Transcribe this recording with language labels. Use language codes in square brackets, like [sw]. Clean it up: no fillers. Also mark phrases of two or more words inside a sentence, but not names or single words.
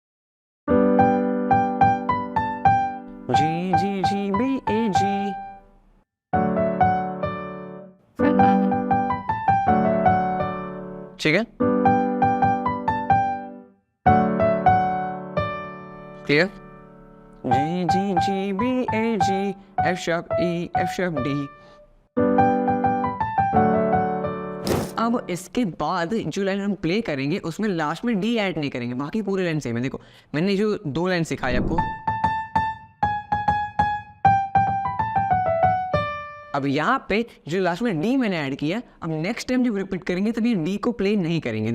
[en] G G G B A G, [hi] ठीक है, [en] क्लियर? G G G B A G, F sharp E, F sharp D। [hi] अब इसके बाद जो लाइन हम प्ले करेंगे उसमें लास्ट में D ऐड नहीं करेंगे, बाकी पूरी लाइन सेम है। देखो मैंने जो 2 लाइन सिखाई आपको, अब यहाँ पे जो लास्ट में D मैंने ऐड किया, अब [en] next time [hi] जब रिपीट करेंगे तब ये D को प्ले नहीं करेंगे।